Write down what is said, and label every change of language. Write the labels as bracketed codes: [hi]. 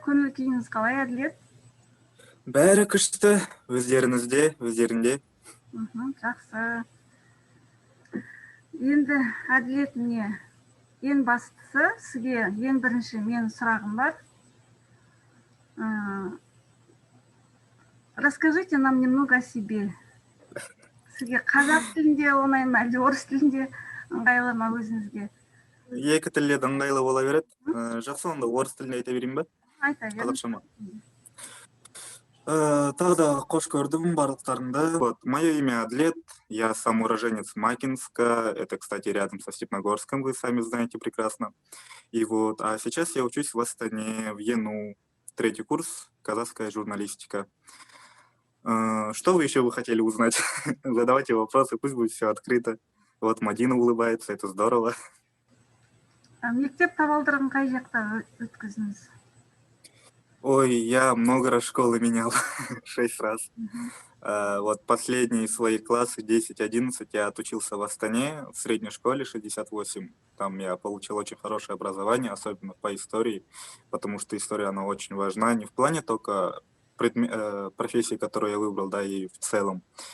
[kk] Көңіл күйіңіз қалай, Әділет? Бәрі күшті, өздерінде. Жақсы. Енді Әділет, міне ең бастысы сізге ең бірінші менің сұрағым бар. [ru] Расскажите нам немного о себе. [kk] Сізге қазақ тілінде оңай ма, әлде орыс тілінде ыңғайлы ма өзіңізге? Екі тілде ыңғайлы бола береді. Жақсы, онда орыс тілінде айта берейін бе? Айта беріңіз. Қазақша ма? Тағы да қош көрдім барлықтарыңды. [ru] Мое имя Адлет, я сам уроженец Макинска, это, кстати, рядом со Степногорском, вы сами знаете прекрасно. А сейчас я учусь в Астане, в ЕНУ, 3-й курс, казахская журналистика. Что вы еще хотели узнать? Задавайте вопросы, пусть будет все открыто. Мадина улыбается, это здорово. [kk] Мектеп табалдырығын қай жақта өткіздіңіз? [ru] Ой, я много раз школы менял, 6 раз. Последние свои классы, 10-11, я отучился в Астане, в средней школе 68. Там я получил очень хорошее образование, особенно по истории, потому что история, она очень важна, не в плане только профессии, которую я выбрал, да, и в целом.